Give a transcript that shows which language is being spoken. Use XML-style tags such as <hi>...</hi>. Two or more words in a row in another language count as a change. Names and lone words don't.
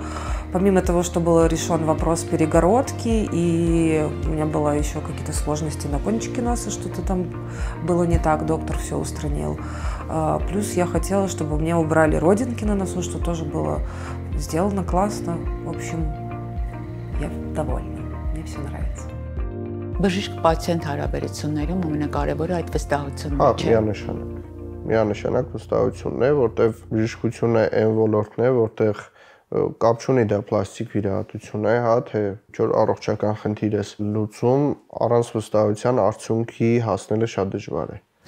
<ru>Помимо того, что был решен вопрос перегородки, и у меня было еще какие-то сложности на кончике носа, что-то там было не так, доктор все устранил. Плюс я хотела, чтобы мне убрали родинки на носу, что тоже было сделано классно. В общем, я довольна, мне все нравится.</ru> <hy>Բժիշկ-պացիենտ հարաբերություններում ամենակարևորը այդ վստահությունն է, չէ՞։ Միանշանակ վստահությունն է, որտեղ բժշկությունը այն ոլորտն է, որտեղ կապ չունի դա պլաստիկ վիրահատություն է, հա, թե ինչ-որ առողջական խնդիր է լուծում, առանց վստահության արդյունքի հասնելը շատ դժվար է։</hy>